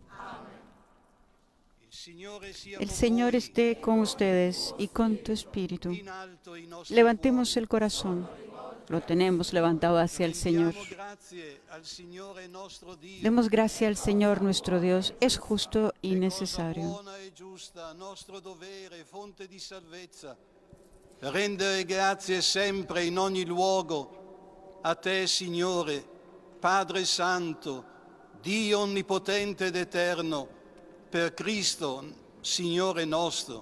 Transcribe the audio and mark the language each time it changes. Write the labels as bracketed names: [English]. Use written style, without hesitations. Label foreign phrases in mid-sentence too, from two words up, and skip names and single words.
[Spanish] El Señor esté con ustedes y con tu Espíritu. Levantemos el corazón. Lo tenemos levantado hacia el Señor. Demos gracia al Señor nuestro Dios. Es justo y necesario. [Italian] Rendere grazie sempre in ogni luogo a te, Signore, Padre Santo, Dio onnipotente ed eterno, per Cristo, Signore nostro.